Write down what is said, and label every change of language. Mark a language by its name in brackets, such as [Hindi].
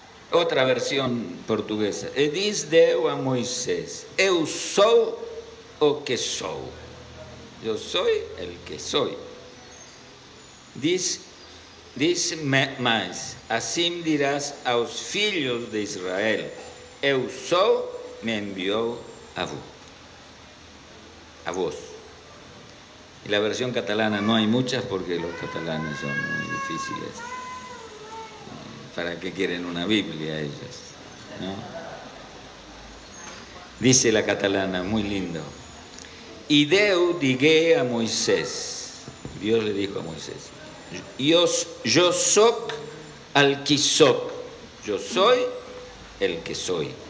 [Spanish] Otra versión portuguesa. [Portuguese] E diz Deus a Moisés: Eu sou o que sou. [Spanish] Yo soy el que soy. [Portuguese] Diz mais: Assim dirás aos filhos de Israel: Eu sou, me enviou a vos. [Spanish] Y la versión catalana no hay muchas porque los catalanes son muy difíciles. ¿Para qué quieren una Biblia ellos? ¿No? Dice la catalana, muy lindo. [Catalan] Y Deus digué a Moisés, [Spanish] Dios le dijo a Moisés: [Catalan] Yo soc al qui soc, [Spanish] yo soy el que soy.